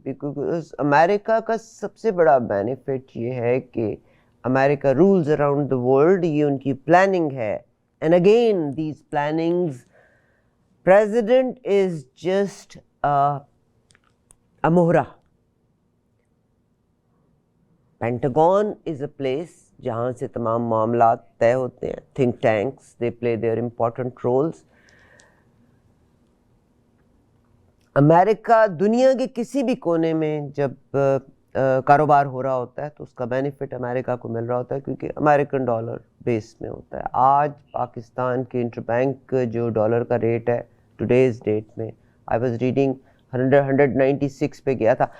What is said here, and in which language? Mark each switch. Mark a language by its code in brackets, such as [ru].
[ur] Because امریکہ کا سب سے بڑا بینیفٹ یہ ہے کہ امریکہ [en] rules around the world, [ur] یہ ان کی پلاننگ ہے. [en] And again these plannings, president is just a مہرہ. [ur] Pentagon [en] is a place [ur] جہاں سے تمام معاملات طے ہوتے ہیں. [en] think tanks, they play their important roles. [ur] امریکہ دنیا کے کسی بھی کونے میں جب کاروبار ہو رہا ہوتا ہے تو اس کا بینیفٹ امریکہ کو مل رہا ہوتا ہے کیونکہ امریکن ڈالر بیس میں ہوتا ہے. آج پاکستان کے انٹر بینک جو ڈالر کا ریٹ ہے [en] today's date [ur] میں, [en] I was reading [ur] 196 پہ گیا تھا.